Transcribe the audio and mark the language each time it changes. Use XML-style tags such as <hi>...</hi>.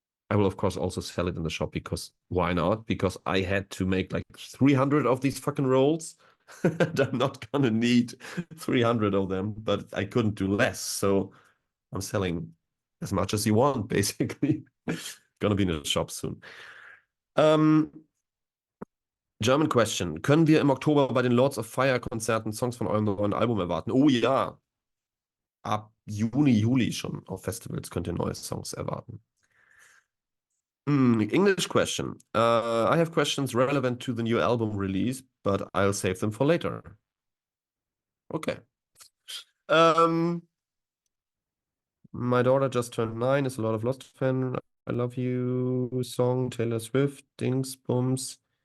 <en>I will of course also sell it in the shop, because why not? Because I had to make like 300 of these fucking rolls. And I'm not gonna need 300 of them, but I couldn't do less. So I'm selling as much as you want, basically. Gonna be in the shop soon. German question.</en> <de>Können wir im Oktober bei den Lords of Fire Konzerten Songs von eurem neuen Album erwarten? Oh ja. Ab Juni, Juli schon auf Festivals könnt ihr neue Songs erwarten.</de> <en>English question. I have questions relevant to the new album release, but I'll save them for later. Okay. My daughter just turned 9, is a lot of Lost fan. I love you song, Taylor Swift,</en> <de>Dings, Bums.</de>